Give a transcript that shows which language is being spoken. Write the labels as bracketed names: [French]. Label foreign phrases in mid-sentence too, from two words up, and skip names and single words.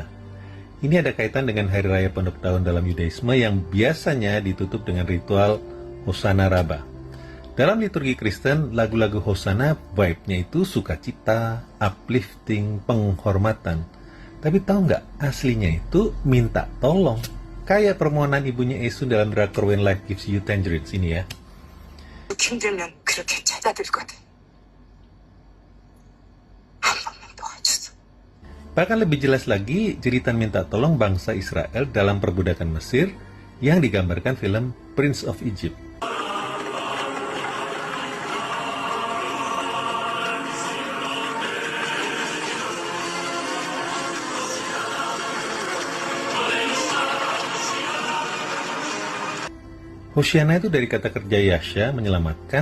[Indonesian] Ini ada kaitan dengan Hari Raya Pondok Tahun dalam Yudaisme yang biasanya ditutup dengan ritual Hosana Rabbah. Dalam liturgi Kristen, lagu-lagu Hosana vibe-nya itu sukacita, uplifting, penghormatan. Tapi tahu nggak, aslinya itu minta tolong. Kayak permohonan ibunya Esu dalam drakor When Life Gives You Tangerines ini ya. [Korean] 힘들면 그렇게 찾아들 거든. 한 번만 도와주소. [Indonesian] Bahkan lebih jelas lagi, jeritan minta tolong bangsa Israel dalam perbudakan Mesir yang digambarkan film Prince of Egypt. Hosiana itu dari kata kerja Yasha, menyelamatkan.